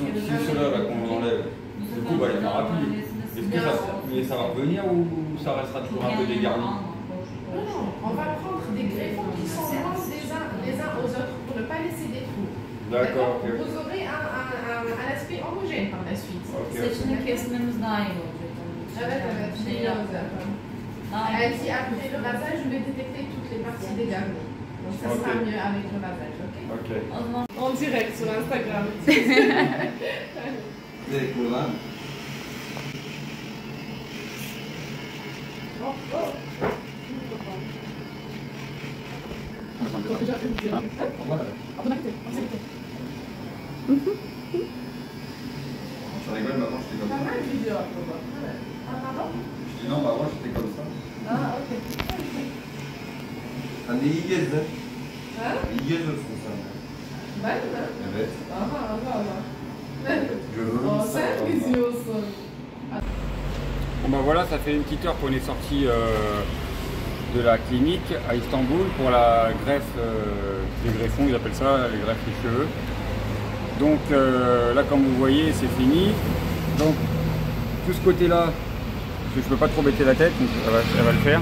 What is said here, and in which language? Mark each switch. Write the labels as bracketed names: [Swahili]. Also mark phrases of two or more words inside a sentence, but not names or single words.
[French] Si cela là qu'on enlève, du coup, il n'y en aura plus. Est-ce que ça va revenir ou ça restera toujours un peu dégarni? Non, on va prendre des greffons qui sont loin les uns aux autres pour ne pas laisser des trous. D'accord. Vous aurez un aspect homogène par la suite. [Turkish] Saçını kesmemiz daha iyi olacak. Evet, şey yapacağım. [French] Elle dit après le rasage, je vais détecter toutes les parties dégarnies. Donc ça sera mieux avec le rasage, ok? En direct sur Instagram. C'est cool, hein? Tu rigoles, maman, j'étais comme ça. Pas mal de vidéos à voir. Ah, pardon? Je dis non, maman, j'étais comme ça. Ah, ok. [Turkish] Sen de iyi gezdin. Ha? İyi geziyorsun sen. Ben mi? Evet. Aha, Allah. Görürüm. Oh, sen geziyorsun. [French] Bon ben voilà, ça fait une petite heure qu'on est sorti de la clinique à Istanbul pour la greffe des greffons, ils appellent ça, les greffes des cheveux. Donc là, comme vous voyez, c'est fini. Donc tout ce côté-là, parce que je ne peux pas trop bêter la tête, donc elle va le faire.